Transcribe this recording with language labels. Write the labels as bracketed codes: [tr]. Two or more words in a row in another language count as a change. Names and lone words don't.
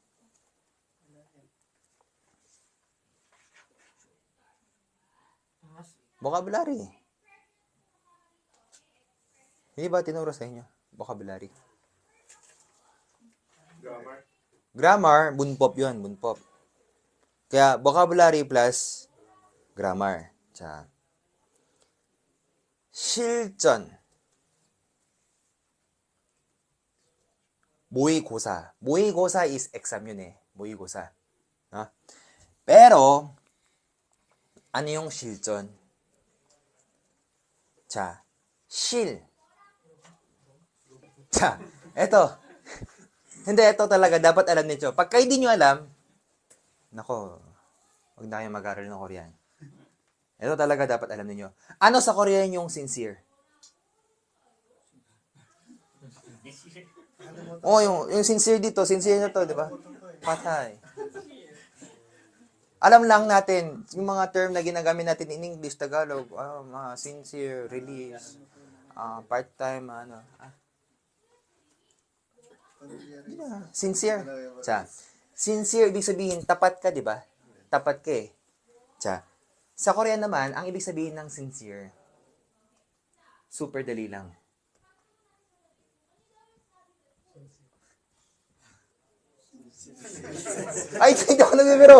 [en] Vocabulary. [tl] Hindi ba tinuro sa inyo? Vocabulary. Grammar, bunpop yun, bunpop. [en] Kaya, vocabulary plus grammar. [ko] 실전. 모의고사. 모의고사 is exam yun eh. 모의고사. [tl] Pero, ano yung [ko] 실전? [tl] Eto. Hindi, ito talaga, dapat alam nito. Pagka hindi nyo alam, nako, huwag na kayong mag-aral ng Korean. Ito talaga dapat alam niyo. Ano sa Korean yung sincere? Yung sincere dito, sincere na to, di ba? Patay. Alam lang natin, yung mga term na ginagamit natin in English, Tagalog, sincere, release, part-time, sincere. [en] Sincere, [tl] ibig sabihin, tapat ka, di ba? Tapat ka eh. Sa Korean naman, ang ibig sabihin ng sincere, super dali lang. Ay, hindi ako nabibiro.